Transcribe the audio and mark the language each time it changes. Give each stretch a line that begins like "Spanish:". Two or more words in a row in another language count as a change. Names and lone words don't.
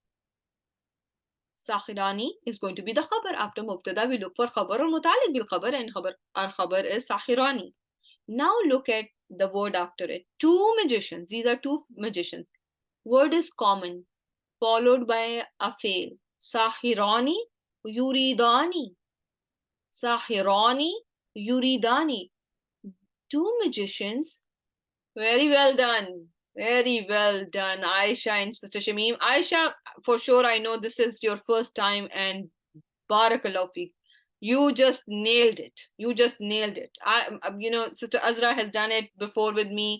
English: Sahirani is going to be the khabar. After mubtada, we look for khabar or
Arabic: متعلق بالخبر,
English: and our khabar is Sahirani. Now look at the word after it. Two magicians. These are two magicians. Word is common. followed by a fail.
Arabic: ساحران يريدان. ساحران يريدان.
English: Two magicians. Very well done. Very well done, Aisha and Sister Shamim. Aisha, for sure, I know this is your first time, and
Arabic: بارك الله فيك.
English: You just nailed it. You just nailed it. Sister Azra has done it before with me.